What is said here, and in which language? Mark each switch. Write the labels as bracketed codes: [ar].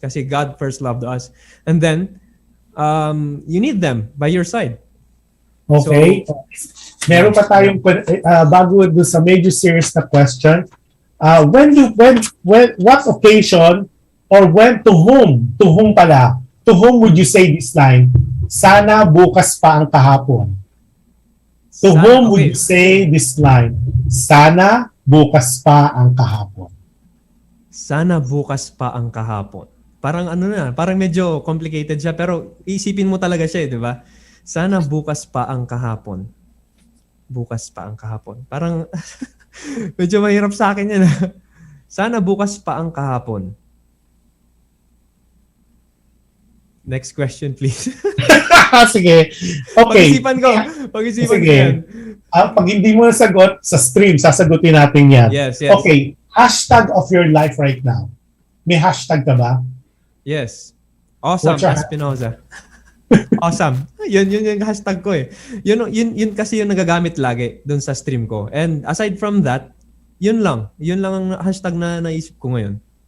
[tl] Kasi [en] God first loved us. And then, you need them by your side. Okay. So, [tl] meron pa tayong bago doon sa medyo [en] serious [tl] na question. [en] What occasion or to whom [tl] pala? [en] To whom would you say this line? [tl] Sana bukas pa ang kahapon. [en] To whom would you say this line? [tl] Sana bukas pa ang kahapon. Sana bukas pa ang kahapon. Parang parang medyo [en] complicated [tl] siya pero isipin mo talaga siya, di ba? Sana bukas pa ang kahapon. Bukas pa ang kahapon. Parang medyo mahirap sa akin yan. Sana bukas pa ang kahapon. [en] Next question, please. [tl] Sige. Okay. Pag-isipan ko yan. Pag hindi mo nasagot sa stream, sasagutin natin yan. [en] Yes. Okay. Hashtag of your life right now. [tl] May hashtag ka ba? [en] Yes. Awesome Espinoza. Awesome. [tl] Yun yung hashtag ko eh. Yun kasi yung nagagamit lagi dun sa stream ko. [en] And aside from that, [tl] yun lang. Yun lang ang hashtag na naisip ko ngayon.